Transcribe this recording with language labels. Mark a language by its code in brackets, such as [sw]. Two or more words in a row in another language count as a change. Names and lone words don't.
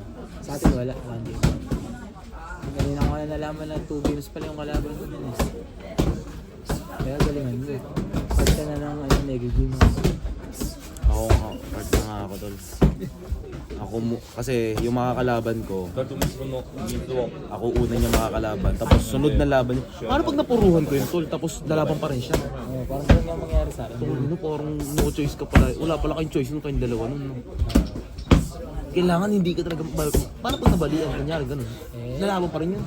[tl] sa atin wala, hindi. Kanina ko na nalaman na 2 games pala yung kalaban ko din eh. Kaya galingan mo eh. Pag ka na ng nag-game mo. Ako nga, part na nga ako tol. Kasi yung mga kalaban ko, [ja] 2 人とも自分の水を [tl] ako una niya makakalaban. Tapos sunod na laban niya. Paano pag napuruhan ko yung tol, tapos lalaban pa rin siya? Parang ganun nga mangyari sa akin. Ano, parang [en] no choice [tl] ka pala. Wala pala kayong choice nung kayong dalawa nun. No? Kailangan hindi ka talaga... Paano pag nabalian? Kanyari ganun. Lalaban pa rin yun.